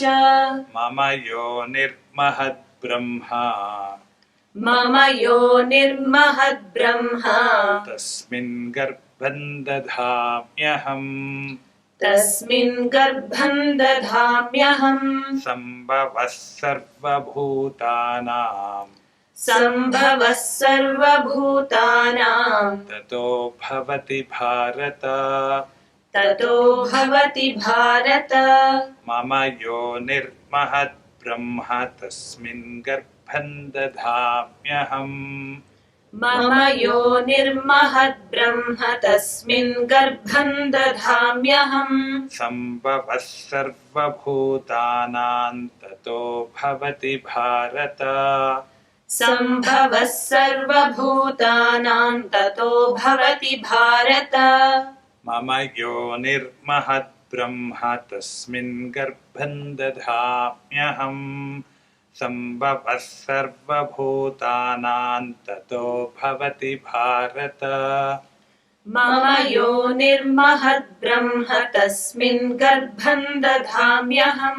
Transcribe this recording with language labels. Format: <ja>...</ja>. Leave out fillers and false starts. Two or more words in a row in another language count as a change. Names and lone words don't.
<sa>మమ యోనిర్మహద్బ్రహ్మ మమ యోనిర్మహద్బ్రహ్మ తస్మిన్ గర్భం దధామ్యహం. తస్మిన్ గర్భం దధామ్యహం. సంభవః సర్వభూతానాం సంభవః సర్వభూతానాం తతో భవతి భారత. తతో భవతి భారత. మమ యోనిర్మహద్బ్రహ్మ తస్మిన్ గర్భం దధామ్యహం. మమ యోనిర్మహద్బ్రహ్మ తస్మిన్ గర్భం దధామ్యహం. సంభవః సర్వభూతానాం తతో భవతి భారత. సంభవః సర్వభూతానాం తతో భవతి భారత. మమ యోనిర్మహద్బ్రహ్మ తస్మిన్ గర్భం దధామ్యహం. సంభవః సర్వభూతానాం తతో భవతి భారత. మమ యోనిర్మహద్బ్రహ్మ తస్మిన్ గర్భం దధామ్యహం.</sa>